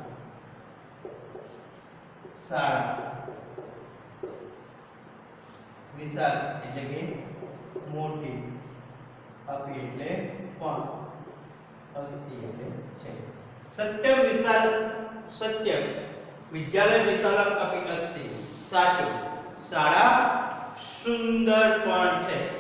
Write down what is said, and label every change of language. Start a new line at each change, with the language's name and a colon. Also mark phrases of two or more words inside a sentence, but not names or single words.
Gujarati: શાળા વિશાલ એટલે કે મોટી अपि એટલે પણ અસ્તિ એટલે છે
Sanskrit: सत्यम विशाल सत्यम विद्यालय विशालम अपि अस्ति
Gujarati: સાચું શાળા સુંદર પણ છે